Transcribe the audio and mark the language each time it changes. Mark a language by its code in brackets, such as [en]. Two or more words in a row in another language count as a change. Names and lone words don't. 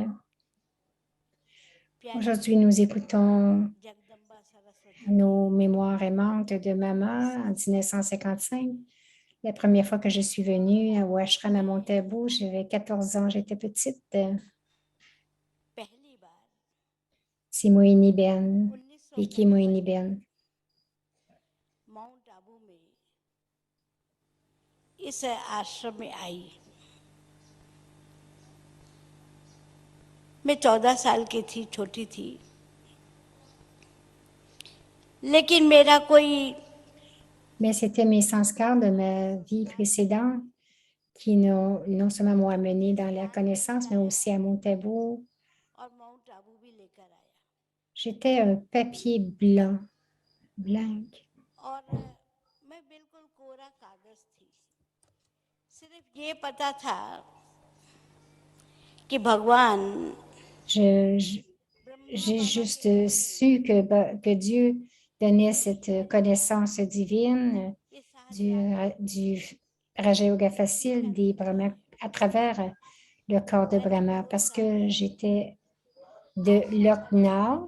[fr] Aujourd'hui, nous écoutons nos mémoires aimantes de maman en 1955. La première fois que je suis venue au ashram à Montabou, j'avais 14 ans, j'étais petite. C'est Moïni Ben, Vicky Moïni Ben. [hi] इस आश्रम में आई। मैं 14 साल की थी, छोटी थी, लेकिन मेरा कोई [fr] Mais c'était mes sanskars de ma vie précédente qui non seulement m'ont amené dans la connaissance, mais aussi à Montabou. [hi] और माउंट आबू भी लेकर आया [fr] J'étais un papier blanc. [hi] और मैं बिल्कुल कोरा कागज थी। सिर्फ ये पता था कि भगवान [fr] J'ai juste su que Dieu donnait cette connaissance divine du Raja Yoga facile des Brahma à travers le corps de Brahma parce que j'étais de Lucknow.